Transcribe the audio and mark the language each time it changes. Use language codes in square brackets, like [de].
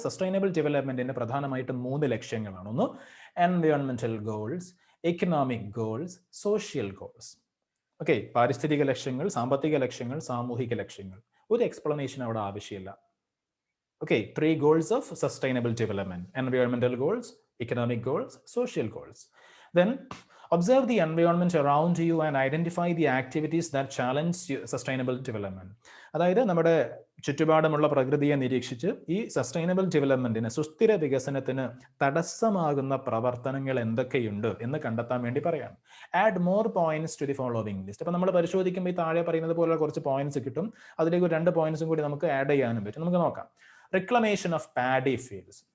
[ml] Sustainable ഡെവലപ്മെന്റിന് പ്രധാനമായിട്ടും 3 ലക്ഷ്യങ്ങളാണ്. ഒന്ന് എൻവയോൺമെന്റൽ goals, economic goals, social goals. Okay, പാരിസ്ഥിതിക ലക്ഷ്യങ്ങൾ, സാമ്പത്തിക ലക്ഷ്യങ്ങൾ, സാമൂഹിക ലക്ഷ്യങ്ങൾ. ഒരു എക്സ്പ്ലനേഷൻ അവിടെ ആവശ്യമില്ല. Okay, [en] 3 goals of sustainable development: എൻവയോൺമെന്റൽ goals, economic goals, social goals. Then observe the environment around you and identify the activities that challenge sustainable development. [ml] അതായത് നമ്മുടെ ചുറ്റുപാടുമുള്ള പ്രകൃതിയെ നിരീക്ഷിച്ച് ഈ സസ്റ്റൈനബിൾ ഡെവലപ്മെന്റിന്, സുസ്ഥിര വികസനത്തിന് തടസ്സമാകുന്ന പ്രവർത്തനങ്ങൾ എന്തൊക്കെയുണ്ട് എന്ന് കണ്ടെത്താൻ വേണ്ടി പറയാം. [en] Add more points to the following list. [ml] അപ്പൊ നമ്മൾ പരിശോധിക്കുമ്പോൾ ഈ താഴെ പറയുന്നത് പോലെ കുറച്ച് പോയിന്റ്സ് കിട്ടും. അതിലേക്ക് 2 പോയിന്റ്സും കൂടി നമുക്ക് ആഡ് ചെയ്യാനും പറ്റും. നമുക്ക് നോക്കാം. [en] Reclamation of paddy fields.